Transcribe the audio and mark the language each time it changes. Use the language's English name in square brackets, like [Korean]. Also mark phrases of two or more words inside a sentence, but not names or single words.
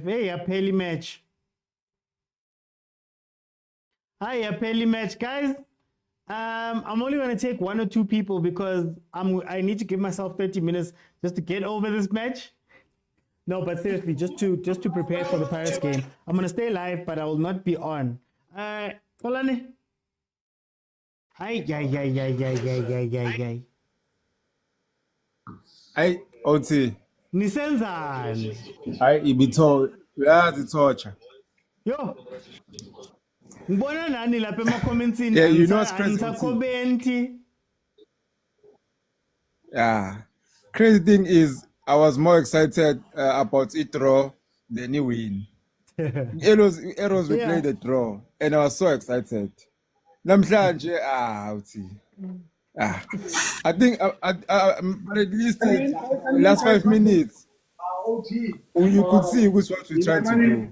[English] Hey, a peli match. Hi, a peli match. Guys, I'm only going to take 1 or 2 people because I need to give myself 30 minutes just to get over this match. No, but seriously, just to prepare for the Paris game. I'm going to stay live, but I will not be on. Kolane. Hi, Hey, OT. [Zulu] Nisenzani. [English] Hi, [Zulu] Ibito. Uyazithotsha. [English] Yo. [Zulu] Ngibona nani lapha ema-commentsini. [English] Yeah, you know what's crazy? [Zulu] Angisakhomenti. [English] Yeah. Crazy thing is, I was more excited about it draw than he win. Arrows we played the draw, and I was so excited. Namhlanje, I think but at least the last 5 minutes, you could see which what we tried to do.